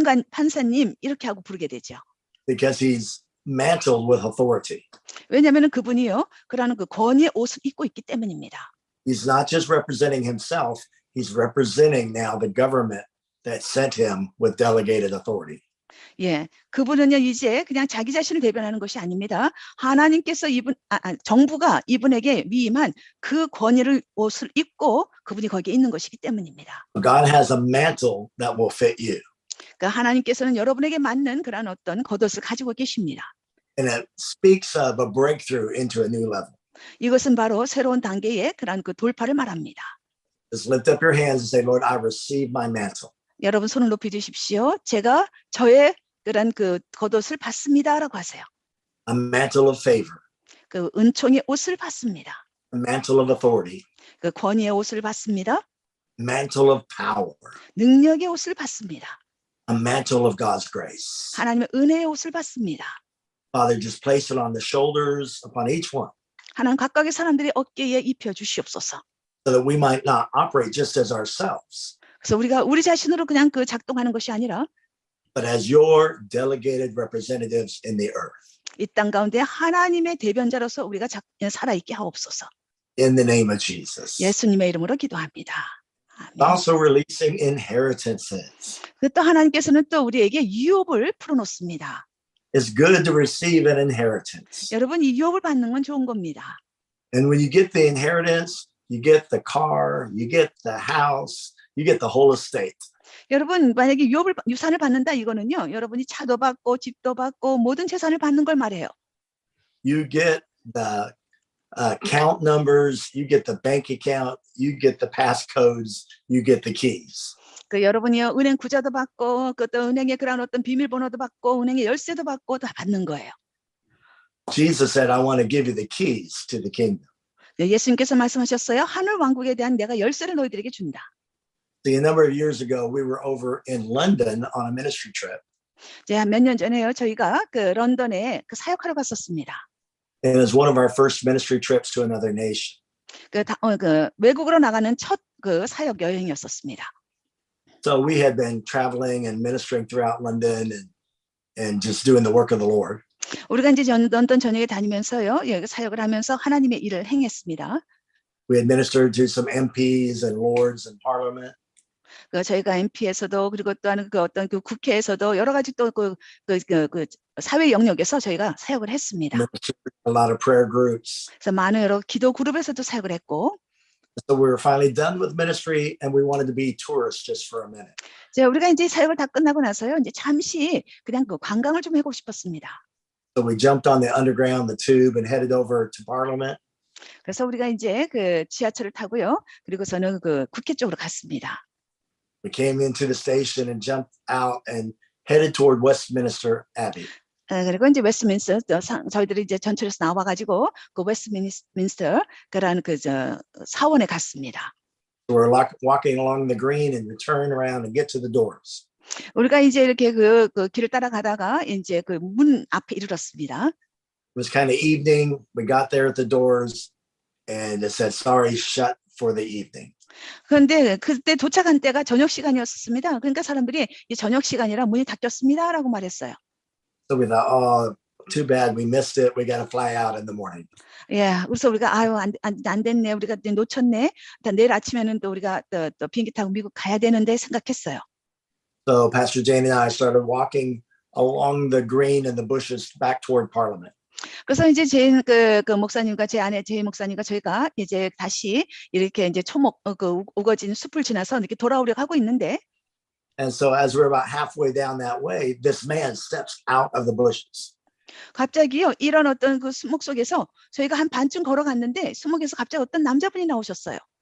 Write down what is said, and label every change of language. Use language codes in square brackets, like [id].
[ko] 판사님 이렇게 하고 부르게 되죠. [en] Because he's mantled with authority. [ko] 왜냐하면 그분이요, 그러는 그 권위의 옷을 입고 있기 때문입니다. [en] He's not just representing himself, he's representing now the government that sent him with delegated authority. [ko] 예, 그분은요 이제 그냥 자기 자신을 대변하는 것이 아닙니다. 하나님께서 정부가 이분에게 위임한 그 권위를 옷을 입고 그분이 거기에 있는 것이기 때문입니다. [en] God has a mantle that will fit you. [ko] 그러니까 하나님께서는 여러분에게 맞는 그런 어떤 겉옷을 가지고 계십니다. [en] And it speaks of a breakthrough into a new level. [ko] 이것은 바로 새로운 단계의 그런 그 돌파를 말합니다. [en] Just lift up your hands and say, Lord, I receive my mantle. [ko] 여러분 손을 높이 주십시오. 제가 저의 그런 그 겉옷을 받습니다라고 하세요. [en] A mantle of favor. [ko] 그 은총의 옷을 받습니다. [en] A mantle of authority. [ko] 그 권위의 옷을 받습니다. [en] Mantle of power. [ko] 능력의 옷을 받습니다. [en] A mantle of God's grace. [ko] 하나님의 은혜의 옷을 받습니다. [en] Father, just place it on the shoulders upon each one [ko] 하나님 각각의 사람들의 어깨에 입혀 주시옵소서. [en] so that we might not operate just as ourselves, [ko] 그래서 우리가 우리 자신으로 그냥 그 작동하는 것이 아니라 [en] but as your delegated representatives in the earth. [ko] 이 땅 가운데 하나님의 대변자로서 우리가 살아있게 하옵소서. [en] In the name of Jesus. [ko] 예수님의 이름으로 기도합니다. 아멘. [en] Also releasing inheritances. [ko] 또 하나님께서는 또 우리에게 유업을 풀어놓습니다. [en] It's good to receive an inheritance. [ko] 여러분 이 유업을 받는 건 좋은 겁니다. [en] And when you get the inheritance, you get the car, you get the house, you get the whole estate. [ko] 여러분 만약에 유산을 받는다 이거는요, 여러분이 차도 받고 집도 받고 모든 재산을 받는 걸 말해요. [en] You get the account numbers, you get the bank account, you get the passcodes, you get the keys. [ko] 그 여러분이요 은행 구자도 받고 또 은행의 그런 어떤 비밀번호도 받고 은행의 열쇠도 받고 다 받는 거예요. [en] Jesus said, I want to give you the keys to the kingdom. [ko] 예수님께서 말씀하셨어요. 하늘 왕국에 대한 내가 열쇠를 너희들에게 준다. [en] See, a number of years ago, we were over in London on a ministry trip. [ko] 몇 년 전에요 저희가 그 런던에 그 사역하러 갔었습니다. [en] And it was one of our first ministry trips to another nation. [ko] 그 외국으로 나가는 첫 그 사역 여행이었었습니다. [en] So we had been traveling and ministering throughout London and just doing the work of the Lord. [ko] 우리가 이제 런던 전역에 다니면서요, 예, 사역을 하면서 하나님의 일을 행했습니다. [en] We had ministered to some MPs and lords in Parliament. [ko] 저희가 MP에서도 그리고 또한 그 어떤 그 국회에서도 여러 가지 또 그 사회 영역에서 저희가 사역을 했습니다. [en] Ministered to a lot of prayer groups. [ko] 그래서 많은 여러 기도 그룹에서도 사역을 했고, [en] So we were finally done with ministry and we wanted to be tourists just for a minute. [ko] 우리가 이제 사역을 다 끝나고 나서요, 이제 잠시 그냥 그 관광을 좀 해보고 싶었습니다. [en] So we jumped on the underground, the tube, and headed over to Parliament. [ko] 그래서 우리가 이제 그 지하철을 타고요, 그리고서는 그 국회 쪽으로 갔습니다. [en] We came into the station and jumped out and headed toward Westminster Abbey. [ko] 그리고 이제 웨스트민스터 저희들이 이제 전철에서 나와가지고 그 웨스트민스터 그라는 그 사원에 갔습니다. [en] So we're walking along the green and we turn around and get to the doors. [ko] 우리가 이제 이렇게 그 길을 따라가다가 이제 그 문 앞에 이르렀습니다. [en] It was kind of evening. We got there at the doors and it said, sorry, shut for the evening. [ko] 그런데 그때 도착한 때가 저녁 시간이었습니다. 그러니까 사람들이 이 저녁 시간이라 문이 닫혔습니다라고 말했어요. [en] So we thought, oh, too bad. We missed it. We got to fly out in the morning. [ko] 예, 그래서 우리가 안 됐네. 우리가 놓쳤네. 내일 아침에는 또 우리가 또 비행기 타고 미국 가야 되는데 생각했어요. [en] So Pastor Jane and I started walking along the green and the bushes back toward Parliament. [ko] 그래서 이제 제 그 목사님과 제 아내 제 목사님과 저희가 이제 다시 이렇게 이제 초목 그 우거진 숲을 지나서 이렇게 돌아오려고 하고 있는데, [en] And so as we're about halfway down that way, this man steps out of the bushes. [ko] 갑자기요, 이런 어떤 그 수목 속에서 저희가 한 반쯤 걸어갔는데 수목에서 갑자기 어떤 남자분이 나오셨어요.